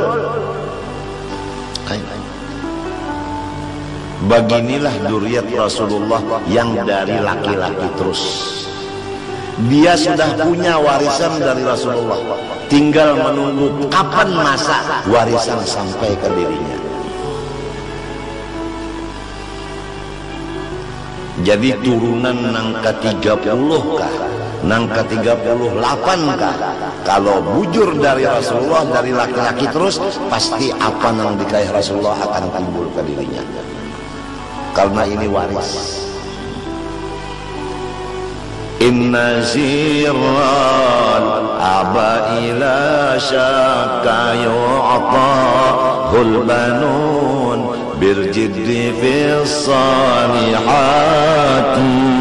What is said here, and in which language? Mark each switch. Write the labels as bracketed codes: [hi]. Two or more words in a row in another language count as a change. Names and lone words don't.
[id] Beginilah dzurriyyat Rasulullah yang dari laki-laki terus. Dia sudah punya warisan dari Rasulullah, tinggal menunggu kapan masa warisan sampai ke dirinya. [bjn] Jadi turunan nang ke-30 kah, nang ke-38 kah, kalau bujur dari Rasulullah dari laki-laki terus, pasti apa nang dikaih Rasulullah akan timbul ke dirinya, karena ini waris. [ar] إن سر الأب بلا شك يؤتاه البنون بالجد في الصالحات.